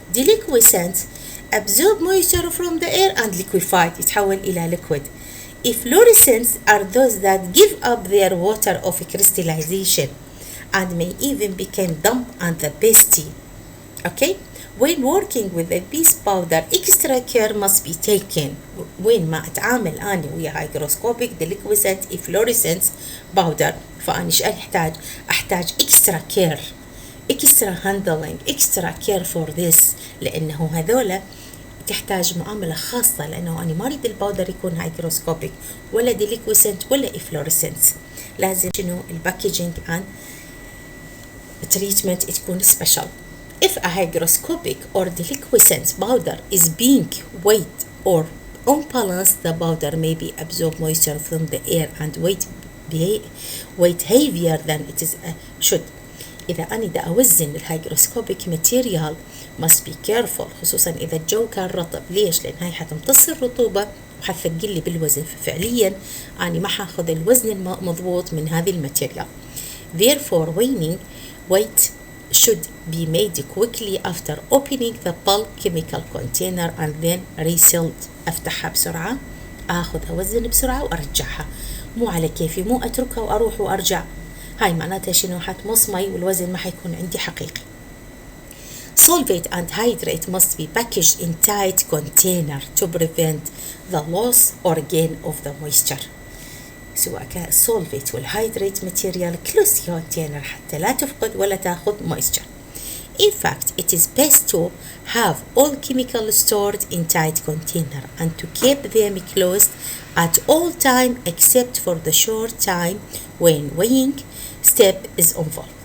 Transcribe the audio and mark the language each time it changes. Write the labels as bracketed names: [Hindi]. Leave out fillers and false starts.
[English] Deliquescent absorb moisture from the air and liquefied [Arabic] يتحول إلى [English] liquid. Efflorescents are those that give up their water of crystallization and may even become damp and the pasty. Okay? When working with a base powder, extra care must be taken. [Arabic] وين ما أتعامل أنا ويا [English] hygroscopic deliquescent efflorescence powder [Arabic] فأنا إيش أحتاج [English] extra care, extra handling, extra care for this, [Arabic] لأنه هذولا تحتاج معاملة خاصة، لأنه أنا ما أريد الباودر يكون هايجروسكوبيك ولا ديليكوسنت ولا إفلورسنت. لازم شنو الباكيجينج [English] and treatment [Arabic] تكون special. [English] If a hygroscopic or deliquescent powder is being weighed or unbalanced, the powder may be absorb moisture from the air and weight heavier than it is should. [Arabic] إذا أنا دا أوزن الهايجروسكوبيك ماتيريال [English] must be careful، [Arabic] خصوصا إذا الجو كان رطب. ليش؟ لأن هاي حتمتص الرطوبة وحتثقل لي بالوزن، ففعليا أنا ما حاخذ الوزن المضبوط من هذه الماتيريال. [English] Therefore weight should be made quickly after opening the bulk chemical container and then resealed. [Arabic] أفتحها بسرعة، آخذ أوزن بسرعة وأرجعها، مو على كيفي، مو أتركها وأروح وأرجع. هاي معناتها شنو؟ حتمص مي والوزن ما حيكون عندي حقيقي. [English] Solvate and hydrate must be packaged in tight container to prevent the loss or gain of the moisture. [Arabic] سواء كان solvate والhydrate [English] material close container [Arabic] حتى لا تفقد ولا تاخذ moisture. [English] In fact, it is best to have all chemicals stored in tight container and to keep them closed at all time except for the short time when weighing step is involved.